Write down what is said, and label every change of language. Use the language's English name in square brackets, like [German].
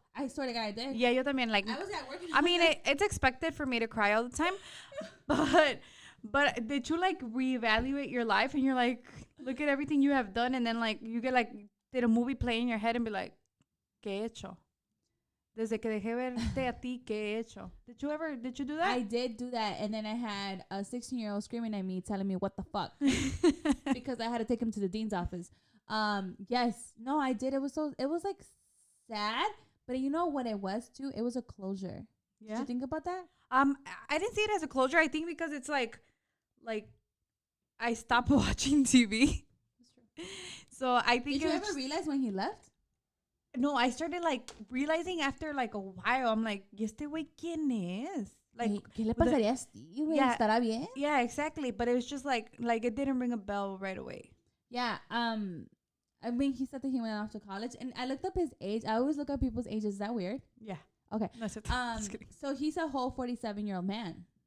[English] I swear to God, I did. Yeah, [Spanish] yo también. [English] Like, I was at work. I mean, it's expected for me to cry all the time, but did you like reevaluate your life and you're like, look at everything you have done, and then like you get like, did a movie play in your head and be like, [Spanish] ¿qué he hecho? Desde que dejé verte a ti, ¿qué he hecho? [English] Did you do that? I did do that, and then I had a 16-year-old screaming at me, telling me what the fuck, because I had to take him to the dean's office. Yes, no, I did. It was like sad, but you know what it was too? It was a closure. Yeah. Did you think about that? I didn't see it as a closure. I think because it's like I stopped watching TV. That's true. So I think Did you ever realize when he left? No, I started like realizing after like a while. I'm like, [Spanish] ¿y este güey quién es? [English] Like, [Spanish] ¿Qué le pasaría a Steve, güey? [English] Yeah. [Spanish] ¿Estará bien? [English] Yeah, exactly. But it was just like it didn't ring a bell right away. Yeah. I mean, he said that he went off to college, and I looked up his age. I always look up people's ages. Is that weird? Yeah. Okay. No, just kidding. So he's a whole 47-year-old man.